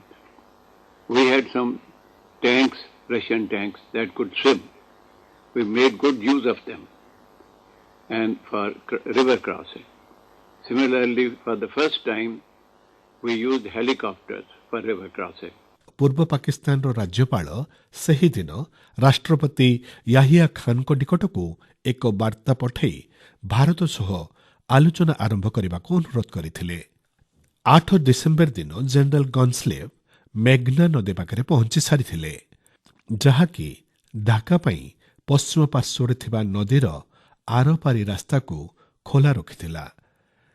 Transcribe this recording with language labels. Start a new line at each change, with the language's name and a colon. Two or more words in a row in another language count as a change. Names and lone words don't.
English: We had some tanks, Russian tanks, that could swim. We made good use of them and for river crossing. Similarly, for the first time, we used helicopters for river crossing.
Odia: ପୂର୍ବ ପାକିସ୍ତାନର ରାଜ୍ୟପାଳ ସେହିଦିନ ରାଷ୍ଟ୍ରପତି ୟାହିଆ ଖାନଙ୍କ ନିକଟକୁ ଏକ ବାର୍ତ୍ତା ପଠାଇ ଭାରତ ସହ ଆଲୋଚନା ଆରମ୍ଭ କରିବାକୁ ଅନୁରୋଧ କରିଥିଲେ। 8 ଡିସେମ୍ବର ଦିନ ଜେନେରାଲ ଗନ୍ସଲେଭ୍ ମେଘ୍ନା ନଦୀ ପାଖରେ ପହଞ୍ଚି ସାରିଥିଲେ, ଯାହାକି ଢାକା ପାଇଁ ପଶ୍ଚିମ ପାର୍ଶ୍ୱରେ ଥିବା ନଦୀର ଆରପାରି ରାସ୍ତାକୁ ଖୋଲା ରଖିଥିଲା।